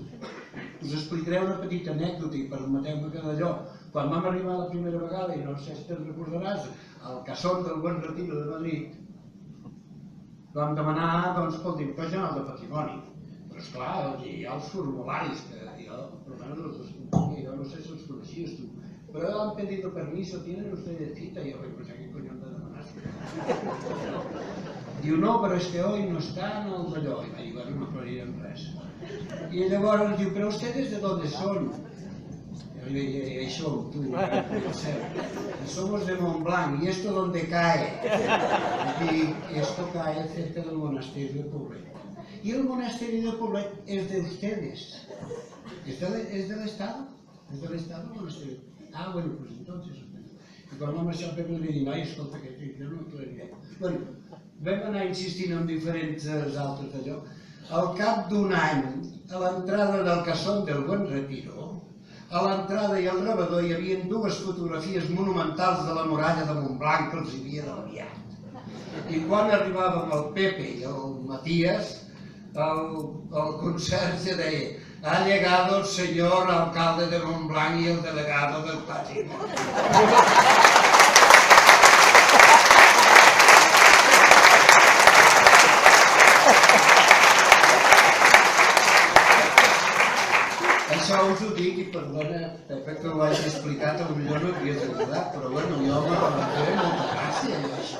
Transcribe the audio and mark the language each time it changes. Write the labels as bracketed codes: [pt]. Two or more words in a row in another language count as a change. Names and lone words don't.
[ca] Us explicaré una petita anècdota i permeteu-me que d'allò, quan vam arribar la primera vegada, i no sé si te'n recordaràs, al Casón del Buen Retiro de Madrid, vam demanar, doncs, pel director general de patrimoni. Però esclar, hi ha els formularis, que jo, per almenys els descomplia, jo no sé si els coneixies tu, però [es] han pedido permiso, tienen ustedes cita, [ca] i jo vaig pensar, què cony hem de demanar? Diu, no, però és que [es] hoy no están [ca] els d'allò, i vaig dir, bueno, no aclarirem res. I llavors diu, però [es] ustedes de dónde son? Y le dije, eso, tú, somos de Montblanc, ¿y esto dónde cae? Y esto cae cerca del monasterio de Poblet. Y el monasterio de Poblet es de ustedes. ¿Es del Estado? ¿Es del Estado el monasterio? Ah, bueno, pues entonces... [ca] I quan vam marxar al Pepe li dic, noi, escolta, que jo no aclariré. Bueno, vam anar insistint en diferents altres d'allò. Al cap d'un any, a l'entrada del Casón del Buen Retiro, a l'entrada i al rebedor hi havia dues fotografies monumentals de la muralla de Montblanc que els havia d'enviat. I quan arribàvem el Pepe i el Matías, el conserge deia, [es] ha llegado el señor alcalde de Montblanc y el delegado del patrimonio. [ca] Això us ho dic i perdona, Pepe, que ho hagi explicat, potser no t'hi has agradat, però bueno, jo m'ha fet molta gràcia això.